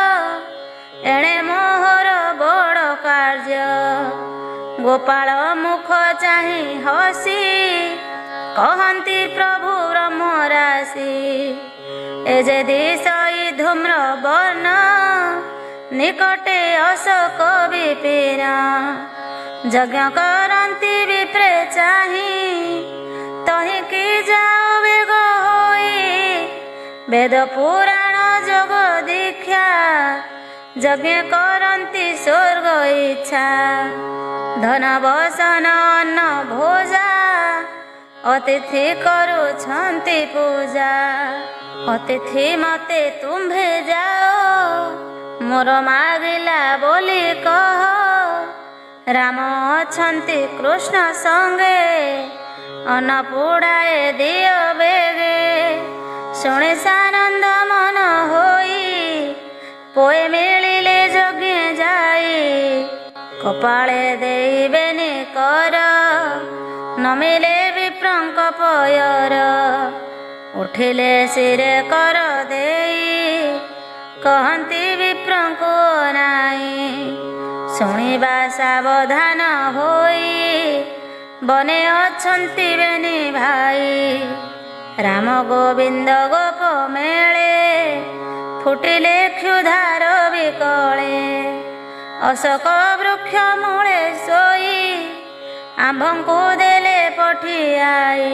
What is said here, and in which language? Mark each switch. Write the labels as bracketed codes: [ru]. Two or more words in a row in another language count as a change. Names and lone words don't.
[or] ଏଣେ ମୋହର ବଡ଼ କାର୍ଯ୍ୟ ଗୋପାଳ ମୁଖ ଚାହିଁ ହସି କହତି ପ୍ରଭୁ ବ୍ରହ୍ମରାଶି ଏଜେ ଦିଶଇ ଧୂମ୍ର ବର୍ଣ୍ଣ ନିକଟେ ଅଶୋକ ବିପିନ ଯଜ୍ଞ କରତି ବିପ୍ରେ ଚାହିଁ ତହିଁ କି ଯାଅ ବେଗ ହୋଇ ବେଦ ପୁରାଣ ଜଗ ଦୀକ୍ଷା ଯଜ୍ଞ କରତି ସ୍ୱର୍ଗ ଇଚ୍ଛା ଧନ ବସନ ଅନ୍ନ ଭୋଜା ଅତିଥି କରୁଛନ୍ତି ପୂଜା ଅତିଥି ମତେ ତୁମ୍ଭେ ଯାଅ ମୋର ମାଗିଲା ବୋଲି କହ ରାମ ଅଛନ୍ତି କୃଷ୍ଣ ସଙ୍ଗେ ଅନ୍ନ ପୁଡ଼ାଏ ଦିଅ ବେଗେ ଶୁଣି ସାନନ୍ଦ ମନ ହୋଇ ପୋଏ ମିଳିଲେ ଜଗେ ଯାଇ କପାଳେ ଦେଇବେନି କର ନମିଲେ ବିପ୍ରଙ୍କ ପୟର ଉଠିଲେ ସିରେ କର ଦେଇ କହତି ବିପ୍ରଙ୍କ ନାଇଁ ଶୁଣିବା ସାବଧାନ ହୋଇ ବନେ ଅଛନ୍ତି ବେନି ଭାଇ। ରାମ ଗୋବିନ୍ଦ ଗୋପ ମେଳେ ଫୁଟିଲେ କ୍ଷୁଧାର ବିକଳେ। ଅଶୋକ ବୃକ୍ଷ ମୂଳେ ଶୋଇ ଆମ୍ଭଙ୍କୁ ଦେଲେ ପଠିଆଇ।